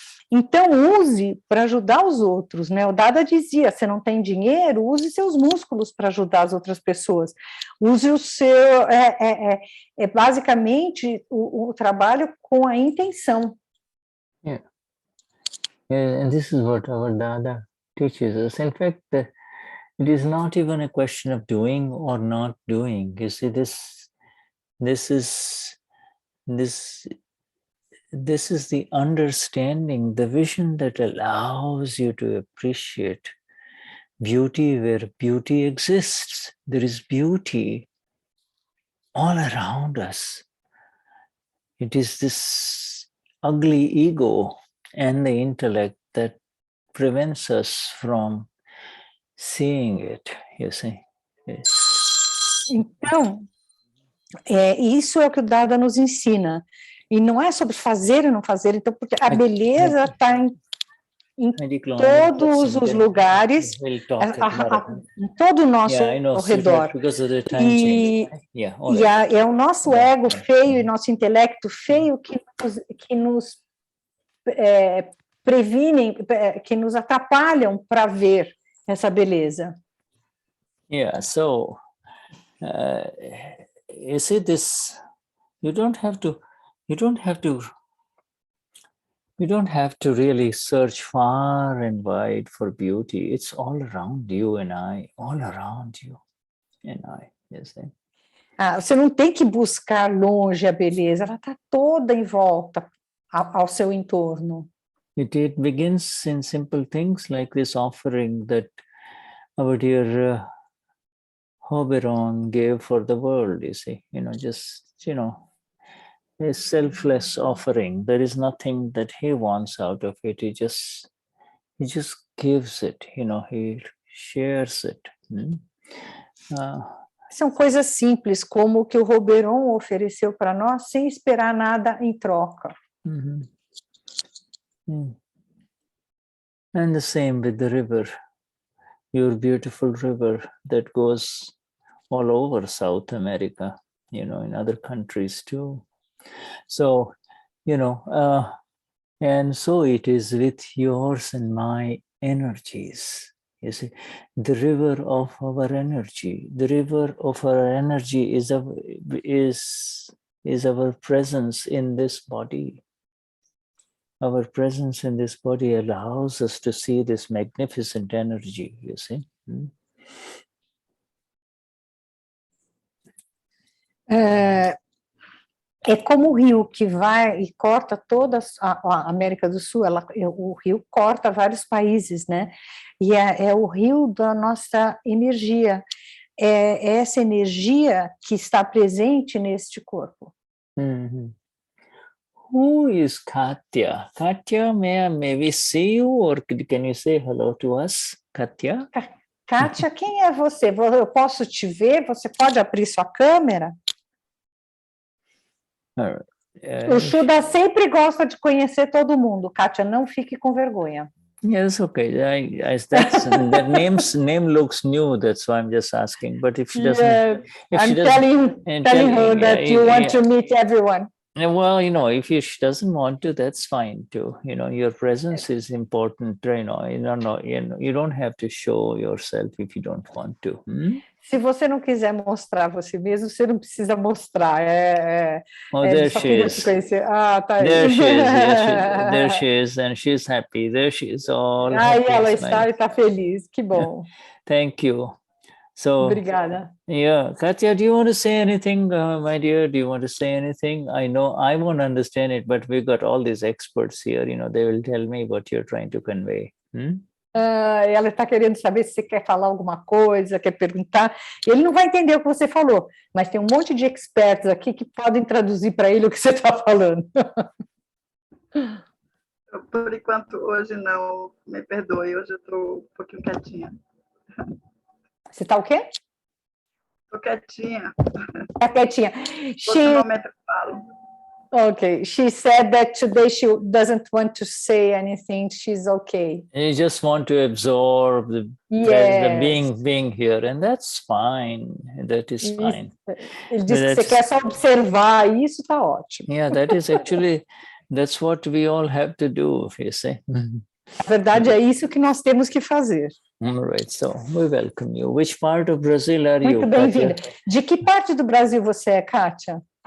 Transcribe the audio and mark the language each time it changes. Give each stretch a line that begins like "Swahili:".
Portuguese: Então, use para ajudar os outros, né? O Dada dizia, você não tem dinheiro, use seus músculos para ajudar as outras pessoas. Use o seu... basicamente o trabalho com a intenção.
English: Yeah, and this is what our Dada teaches us. In fact, it is not even a question of doing or not doing. You see, this is the understanding, the vision that allows you to appreciate beauty where beauty exists. There is beauty all around us. It is this ugly ego and the intellect that prevents us from seeing it, you see. Yes.
Portuguese: Então, isso é o que o Dada nos ensina. E não é sobre fazer e não fazer, então, porque a beleza está em todos os lugares, em todo o nosso redor. E é o nosso ego feio e nosso intelecto feio que nos previnem, que nos atrapalham para ver essa beleza.
English: Yeah, so you see this, you don't have to really search far and wide for beauty. It's all around you and I, all around you and I, you see.
Portuguese: Você não tem que buscar longe a beleza, ela está toda em volta ao seu entorno.
English: It begins in simple things like this offering that our dear Oberon gave for the world, you see, a selfless offering. There is nothing that he wants out of it. He just gives it, he shares it.
Portuguese: São coisas simples, como o que o Oberon ofereceu para nós, sem esperar nada em troca.
English: And the same with the river, your beautiful river that goes all over South America, in other countries too. So, and so it is with yours and my energies. You see, the river of our energy. The river of our energy is our presence in this body. Our presence in this body allows us to see this magnificent energy, you see.
Portuguese: É como o rio que vai e corta toda a América do Sul, o rio corta vários países, né? E é o rio da nossa energia, é essa energia que está presente neste corpo.
English: Who is Katya? Katya, may we see you, or can you say hello to us, Katya?
Portuguese: Katya, quem é você? Eu posso te ver? Você pode abrir sua câmera? O Shuddha sempre gosta de conhecer todo mundo. Katya, não fique com vergonha.
English: Yes, okay. That name looks new. That's why I'm just asking. But if she doesn't, telling her that you want to meet everyone. Well, if she doesn't want to, that's fine too. Your presence is important. You don't have to show yourself if you don't want to.
Portuguese: Se você não quiser mostrar você mesmo, você não precisa mostrar.
English: There she is.
Portuguese: Tá aí.
English: There she is. Yes, there she is, and she's happy. There she is, all happy.
Portuguese: Ela está e está feliz. Que bom.
English: Thank you. So,
Portuguese: obrigada.
English: Yeah, Katya, do you want to say anything, my dear? Do you want to say anything? I know I won't understand it, but we've got all these experts here. They will tell me what you're trying to convey.
Portuguese: Ela está querendo saber se você quer falar alguma coisa, quer perguntar. Ele não vai entender o que você falou, mas tem um monte de experts aqui que podem traduzir para ele o que você está falando. Por enquanto, hoje não, me perdoe, hoje eu estou um pouquinho quietinha. Você está o quê? Estou quietinha. Está quietinha. Outro momento eu falo.
English: Okay, she said that today she doesn't want to say anything. She's okay. You just want to absorb the being here, and that's fine. That is fine.
Portuguese: Ele disse que você quer só observar, e isso está ótimo.
English: Yeah, that is actually, that's what we all have to do, you see.
Portuguese: Na verdade, é isso que nós temos que fazer.
English: All right, so we welcome you. Which part of Brazil are you?
Portuguese: Muito bem-vinda. De que parte do Brasil você é, Kátia?